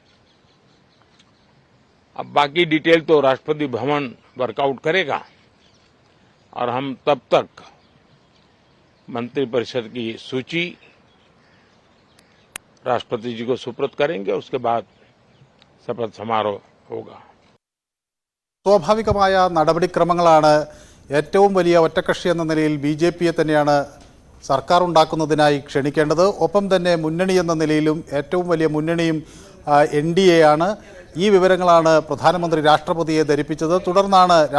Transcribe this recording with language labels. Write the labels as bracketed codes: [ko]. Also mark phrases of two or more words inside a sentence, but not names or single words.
[hi] अब बाकी डिटेल तो राष्ट्रपति भवन वर्कआउट करेगा और हम तब तक मंत्रिपरिषद की सूची राष्ट्रपति जी को सुपुर्द करेंगे. उसके बाद शपथ समारोह होगा. [ml] സ്വാഭാവികമായ നടപടിക്രമങ്ങളാണ് ഏറ്റവും വലിയ ഒറ്റക്കക്ഷി എന്ന നിലയിൽ BJPയെ തന്നെയാണ് സർക്കാർ ഉണ്ടാക്കുന്നതിനായി ക്ഷണിക്കേണ്ടത്. ഒപ്പം തന്നെ മുന്നണി എന്ന നിലയിലും ഏറ്റവും വലിയ മുന്നണിയും NDA ആണ്. ഈ വിവരങ്ങളാണ് പ്രധാനമന്ത്രി രാഷ്ട്രപതിയെ ധരിപ്പിച്ചത്.